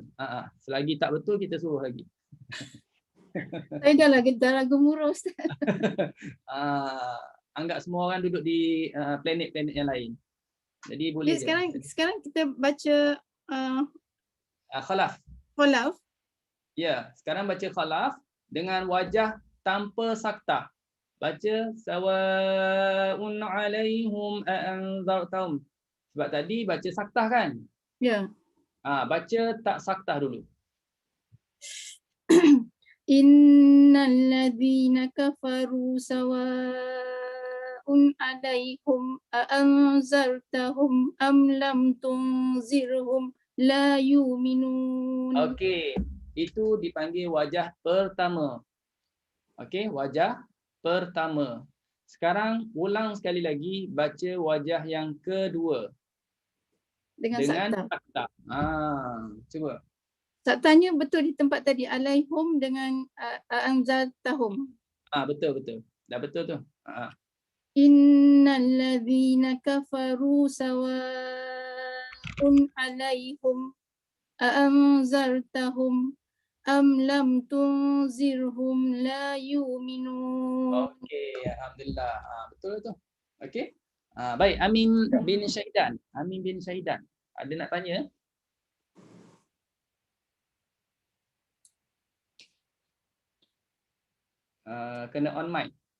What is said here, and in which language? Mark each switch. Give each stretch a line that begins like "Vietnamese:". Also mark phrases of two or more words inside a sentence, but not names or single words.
Malay: Selagi tak betul kita suruh lagi. Saya dah gemuruh Ustaz. Anggap semua orang duduk di planet-planet yang lain. Jadi boleh. Sekarang kita baca khalaf. Khalaf. Ya, sekarang baca khalaf dengan wajah tanpa saktah.
Arabic: Baca سَوَاءٌ عَلَيْهِمْ أَأَنْذَرْتَهُمْ.
Malay: Sebab tadi baca saktah kan? Ya. Baca tak saktah dulu.
Arabic: إِنَّ الَّذِينَ كَفَرُوا سَوَاءٌ عَلَيْهِمْ أَأَنْذَرْتَهُمْ أَمْ لَمْ تُنْذِرْهُمْ لَا يُؤْمِنُونَ.
Malay: Okey, itu dipanggil wajah pertama. Okey, wajah pertama. Sekarang ulang sekali lagi baca wajah yang kedua. Dengan saktah. Cuba. Saktahnya betul di tempat tadi alaihum dengan anzartahum. Betul. Dah betul tu.
Arabic: إِنَّ الَّذِينَ كَفَرُوا سَوَاءٌ عَلَيْهِمْ أَنْذَرْتَهُمْ أَمْ لَمْ تُنْذِرْهُمْ لَا يُؤْمِنُونَ.
Malay: Okey, alhamdulillah. Betul tu. Okey. Baik, Amin bin Syahidan. Amin bin Syahidan. Ada nak tanya? Kena on mic.